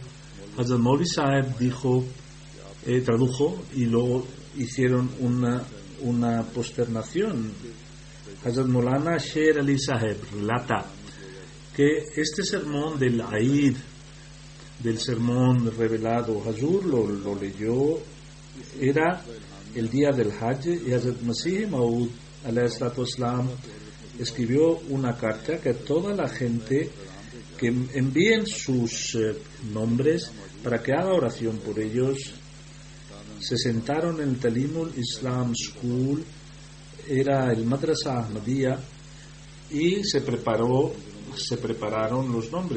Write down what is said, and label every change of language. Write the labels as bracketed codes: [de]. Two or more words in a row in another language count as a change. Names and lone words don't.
[es] Hazrat Maulvi Sahib dijo, tradujo, y luego hicieron una posternación. Hazrat Maulana Sher Ali Sahib relata que este sermón del Eid, del sermón revelado, Hazur lo leyó, era el día del Hajj, y Hazrat Masih Maud [ar] عليه الصلاة والسلام [es] escribió una carta que toda la gente que envíen sus nombres para que haga oración por ellos. Se sentaron en el Talimul Islam School, era el Madrasa Ahmadiyya, y se prepararon los nombres.